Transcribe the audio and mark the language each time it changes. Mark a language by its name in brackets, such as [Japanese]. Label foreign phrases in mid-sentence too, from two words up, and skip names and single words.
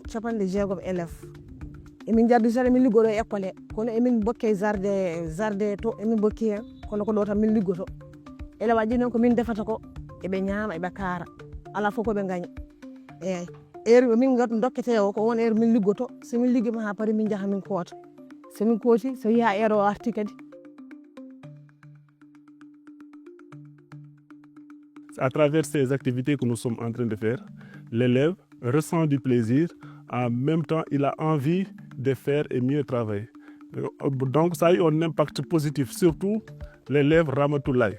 [Fula] 60 élèves emin jarditata min liggoɗo e école he kono emin bokke jardin to emin bokki hen kono ko ɗo tan min liggoto élève aji noon komin defata ko eɓe ñaama eɓe kaara ala fof koɓe gaña eyyi heure min dokkete o ko won heure min liggoto somin liggima ha paari min jaaha min koota somin kooti so yiiha heure o arti kadi. [French] À travers ces activités que nous sommes en train de faire, l'élève ressent du plaisir, en même temps il a envie de faire et mieux travailler. Donc ça a eu un impact positif, surtout l'élève Ramatoulaye.